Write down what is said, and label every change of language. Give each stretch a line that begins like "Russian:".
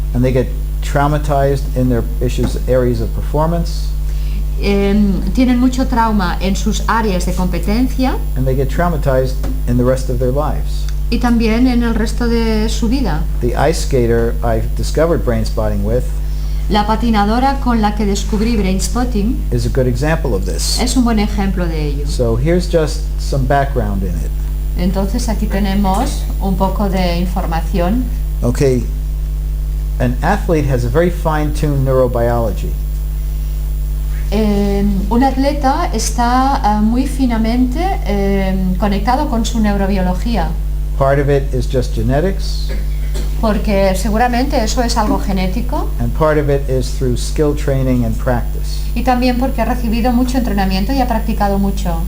English: And they get traumatized in their areas of performance,
Spanish: tienen mucho trauma en sus áreas de competencia
English: and they get traumatized in the rest of their lives.
Spanish: y también en el resto de su vida.
English: The ice skater I discovered brain spotting with
Spanish: La patinadora con la que descubrí Brainspotting
English: is a good example of this.
Spanish: es un buen ejemplo de ello.
English: So here's just some background in it.
Spanish: Entonces aquí tenemos un poco de información.
English: Okay, an athlete has a very fine-tuned neurobiology.
Spanish: Un atleta está muy finamente conectado con su neurobiología,
English: Part of it is just genetics,
Spanish: porque seguramente eso es algo genético
English: and part of it is through skill training and practice.
Spanish: y también porque ha recibido mucho entrenamiento y ha practicado mucho.